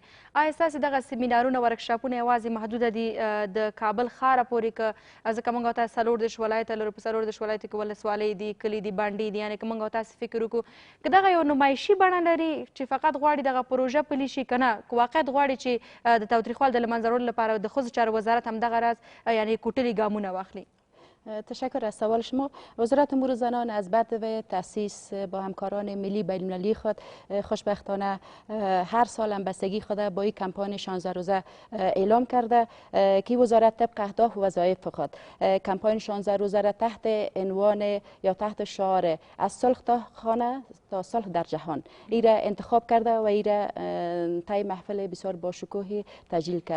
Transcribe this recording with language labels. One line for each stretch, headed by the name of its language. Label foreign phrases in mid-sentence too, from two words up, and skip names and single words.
Pashto: آیا ستاسې دغه سیمینارونه ورکشاپونه یوازې محدوده دي د کابل ښاره پورې که ځکه موږ او تاسې 34 ولایته لرو، په 34 ولایتو کې ولسوالۍ دي، کلي دي، بانډې دي، یعنې که موږ او تاسې فکر وکړو که دغه یو نمایشي بڼه لري چې فقط غواړي دغه پروژه پلي شي که نه که واقعیت غواړي چې د تاوتریخوالي د له منځه وړلو لپاره د ښځو چارو وزارت همدغه راز یعنې کوټلي ګامونه واخلي؟
Persian: تشکر از سوال شما. وزارت امور زنان از بعد و تأسیس با همکاران ملی بین المللی خود خوشبختانه هر سال هم بستگی خود با این کمپاین 16 روزه اعلام کرده که وزارت طبق اهداف و وظایف خود کمپاین 16 روزه را تحت عنوان یا تحت شعار از صلح تا خانه تا صلح در جهان این را انتخاب کرده و این را طی محفل بسیار با شکوهی تجلیل کرد.